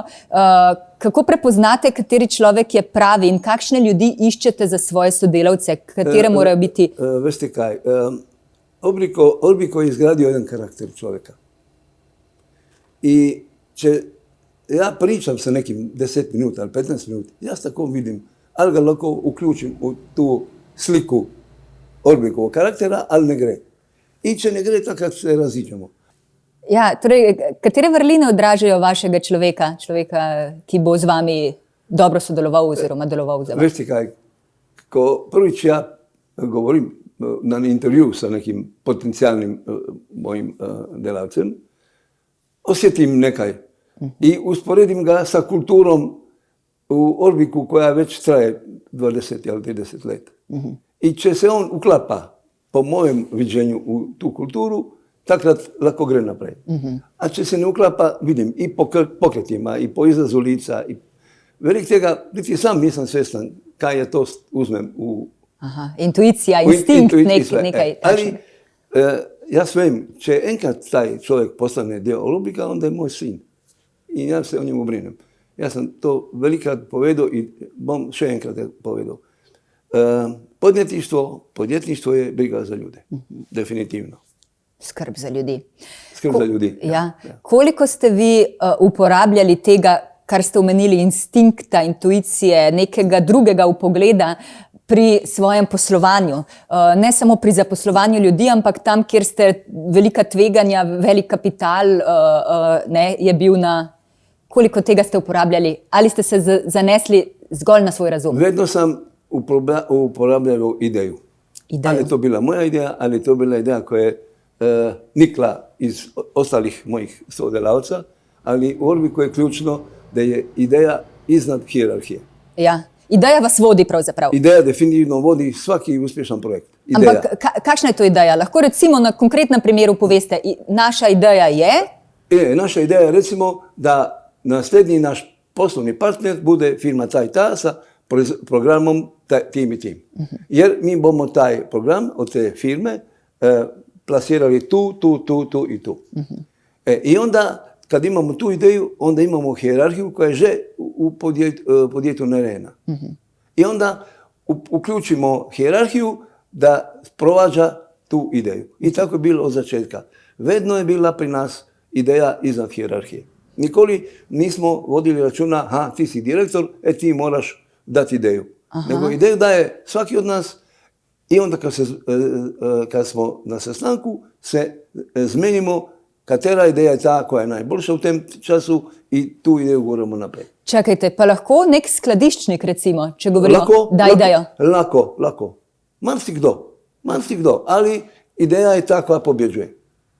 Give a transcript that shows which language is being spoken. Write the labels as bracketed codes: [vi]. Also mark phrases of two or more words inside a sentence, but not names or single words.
[sl] Kako prepoznate, kateri človek je pravi in kakšne ljudi iščete za svoje sodelavce, katere morajo biti? [hr] Veste kaj, Orbiko je izgradio jedan karakter čovjeka. I ja pričam sa nekim 10 minuta ali 15 minuta, ja s tako vidim, ali ga lahko uključim u tu sliku Orbikovog karaktera, [sl] ali ne gre. [hr] I če ne gre, takrat se raziđemo. [sl] Ja, torej, katere vrline odražajo vašega človeka, ki bo z vami dobro sodeloval oziroma deloval za vas? [hr] Veste kaj, ko prvič ja govorim na intervju sa nekim potencijalnim mojim delavcem, osjetim nekaj i usporedim ga sa kulturom u Orbiku koja već traje 20 ili 30 let. I če se on uklapa, po mojem viđenju, u tu kulturu, takrat lako gre naprej. A če se ne uklapa, vidim i po pokretima, i po izrazu lica. Velik tega, biti sam nisam svjestan kaj je to uzmem u... Intuicija, instinkt nekaj. Ali ja svem, če enkrat taj čovjek postane dio Orbika, onda je moj sin. I ja se o njemu brinem. Ja sam to velikrat povedao i bom še enkrat povedao. Podjetništvo je briga za ljude. [sl] Definitivno. Skrb za ljudi. Skrb za ljudi. Ja. Koliko ste vi uporabljali tega, kar ste omenili, instinkta, intuicije, nekega drugega upogleda pri svojem poslovanju? Ne samo pri zaposlovanju ljudi, ampak tam, kjer ste velika tveganja, velik kapital je bil na... Koliko tega ste uporabljali? Ali ste se zanesli zgolj na svoj razum? [hr] Vedno sam uporabljal ideju. Ali je to bila moja ideja, ali je to bila ideja koja je nikla iz ostalih mojih sodelavca, ali u Orbiku je ključno da je ideja iznad hijerarhije. [sl] Ja. Ideja vas vodi pravzaprav. [hr] Ideja definitivno vodi svaki uspješan projekt. Ideja. [sl] Ampak kakšna je to ideja? Lahko recimo na konkretnem primeru poveste, naša ideja je? [hr] Naša ideja je recimo da naslednji naš poslovni partner bude firma ta sa programom tim i tim. Jer mi bomo taj program od te firme plasirali tu i tu. I onda kad imamo tu ideju, onda imamo hijerarhiju koja je že u podjetu narejena. I onda uključimo hijerarhiju da provađa tu ideju. I tako je bilo od začetka. Vedno je bila pri nas ideja iznad hijerarhije. Nikoli nismo vodili računa, ti si direktor, ti moraš dati ideju. Nego ideju daje svaki od nas i onda kad smo na sastanku se zmenimo katera ideja je ta koja je najboljša v tem času i tu ideju govorimo naprej. [sl] Čakajte, pa lahko nek skladiščnik recimo, če govorimo, da idejo? [hr] Lako. Marsikdo, ali ideja je ta koja pobjeđuje.